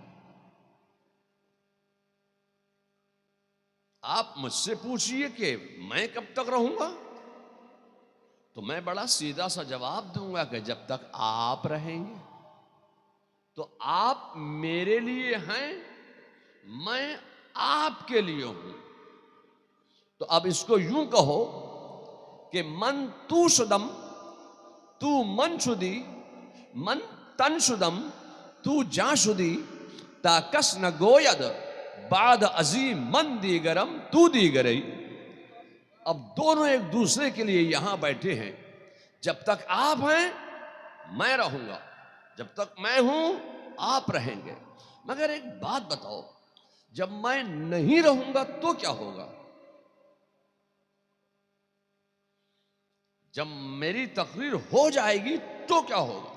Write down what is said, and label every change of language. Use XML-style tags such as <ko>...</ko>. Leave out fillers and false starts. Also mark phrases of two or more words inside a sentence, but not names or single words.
<ur>آپ مجھ سے پوچھئے کہ میں کب تک رہوں گا، تو میں بڑا سیدھا سا جواب دوں گا کہ جب تک آپ رہیں گے۔ تو آپ میرے لیے ہیں، میں آپ کے لیے ہوں۔ تو اب اس کو یوں کہو کہ</ur> <fa>من تو شدم تو من شدی، من تن شدم تو جاں شدی، تا کس نہ گوید بعد عظیم من دیگرم تو دیگرئی۔</fa> <ur>اب دونوں ایک دوسرے کے لیے یہاں بیٹھے ہیں، جب تک آپ ہیں میں رہوں گا، جب تک میں ہوں آپ رہیں گے۔ مگر ایک بات بتاؤ، جب میں نہیں رہوں گا تو کیا ہوگا؟ جب میری تقریر ہو جائے گی تو کیا ہوگا؟</ur>